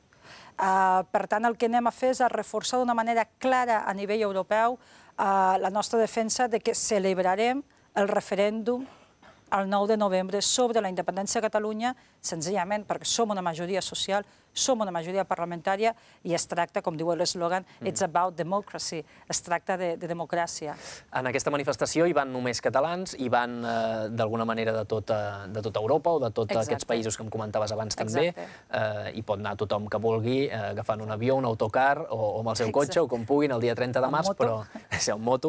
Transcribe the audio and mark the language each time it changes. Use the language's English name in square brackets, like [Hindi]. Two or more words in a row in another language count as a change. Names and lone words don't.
[Catalan] Per tant, el que anem a fer és a reforçar d'una manera clara a nivell europeu la nostra defensa de que celebrarem el referèndum el 9 de novembre sobre la independència de Catalunya, senzillament perquè som una majoria social, som una majoria parlamentària i es tracta, com diu l'eslògan, [English] it's about democracy, [Catalan] es tracta de democràcia. En aquesta manifestació hi van només catalans, hi van d'alguna manera de tota Europa o de tots aquests països que em comentaves abans també. Hi pot anar tothom que vulgui, agafant un avió, un autocar o amb el seu cotxe o com puguin el dia 30 de març, però en moto.